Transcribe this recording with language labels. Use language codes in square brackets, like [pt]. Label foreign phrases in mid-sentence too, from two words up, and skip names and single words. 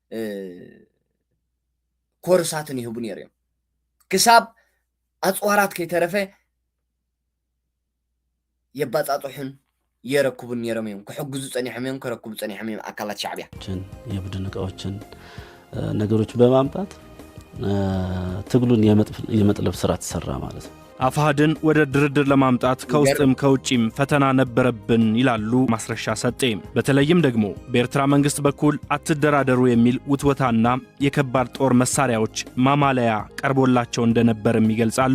[ti] ኮርሳትን ይህቡ ነይሩ እዮም ክሳብ ኣፅዋራት ከይተረፈ የባፃፅሑን የረክቡን ነይሮም እዮም ክሕግዙ ፀኒሖም እዮም ክረክቡ ፀኒሖም እዮም አካላት ሻዕቢያ [am] የቡድን እቃዎችን ነገሮች በማምጣት ትግሉን የመጥለብ ስራ ተሰራ ማለት ነው። አፋሕድን ወደ ድርድር ለማምጣት ከውስጥም ከውጪም ፈተና ነበረብን ይላሉ ማስረሻ ሰጤ። በተለይም ደግሞ በኤርትራ መንግስት በኩል አትደራደሩ የሚል ውትወታና የከባድ ጦር መሳሪያዎች ማማለያ ቀርቦላቸው እንደነበርም ይገልጻሉ።